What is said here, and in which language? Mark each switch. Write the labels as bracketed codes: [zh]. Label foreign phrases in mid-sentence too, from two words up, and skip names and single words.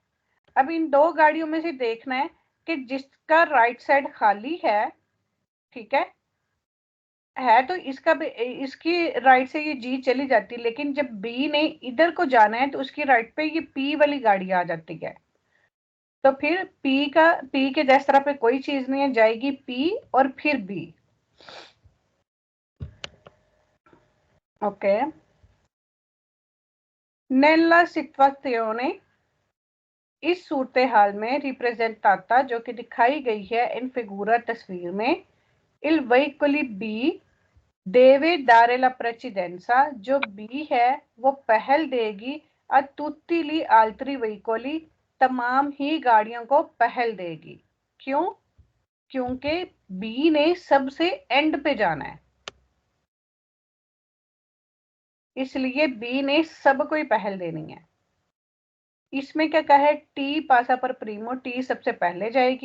[ur] اب ان دو گاڑیوں میں سے دیکھنا ہے کہ جس کا [en] right side [ur] خالی ہے، ٹھیک ہے تو اس کی رائٹ سے یہ جی چلی جاتی ہے، لیکن جب بی نے ادھر کو جانا ہے تو اس کی رائٹ پہ یہ پی والی گاڑی آ جاتی ہے. تو پھر پی کے جس طرح پہ کوئی چیز نہیں ہے، جائے گی پی اور پھر بی. ओके, [it] nella situazione, [ur] اس صورت حال میں ریپریزنٹاٹا جو کہ دکھائی گئی ہے [it] in figura [ur] تصویر میں, [it] il veicoli B deve dare la precedenza, [ur] جو B ہے وہ پہل دے گی [it] a tutti gli altri veicoli, [ur] تمام ہی گاڑیوں کو پہل دے گی۔ کیوں? کیونکہ B نے سب سے اینڈ پہ جانا ہے، اس لیے B نے سب کو ہی پہل دینی ہے. اس میں کیا کہا ہے, [it] T passa per primo, [ur] ٹی سب سے پہلے جائے گی.